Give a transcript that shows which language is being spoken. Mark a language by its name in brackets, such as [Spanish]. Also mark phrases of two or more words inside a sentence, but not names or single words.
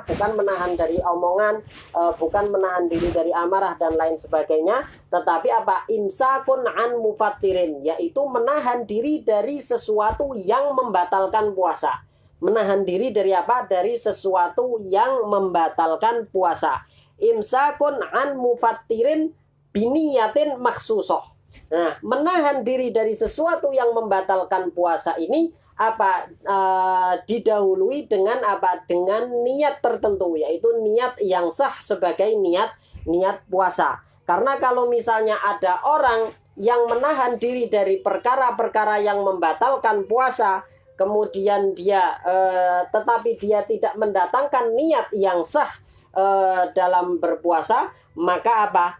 [Indonesian] Bukan menahan dari omongan, bukan menahan diri dari amarah dan lain sebagainya, tetapi [Arabic] إمساك عن مفطرين, [Indonesian] yaitu menahan diri dari sesuatu yang membatalkan puasa. Menahan diri dari apa? Dari sesuatu yang membatalkan puasa. [Arabic] إمساك عن مفطرين بنية مخصوصة. [Indonesian] Nah, menahan diri dari sesuatu yang membatalkan puasa ini apa didahului dengan apa? Dengan niat tertentu, yaitu niat yang sah sebagai niat puasa. Karena kalau misalnya ada orang yang menahan diri dari perkara-perkara yang membatalkan puasa, kemudian dia tetapi dia tidak mendatangkan niat yang sah dalam berpuasa, maka apa?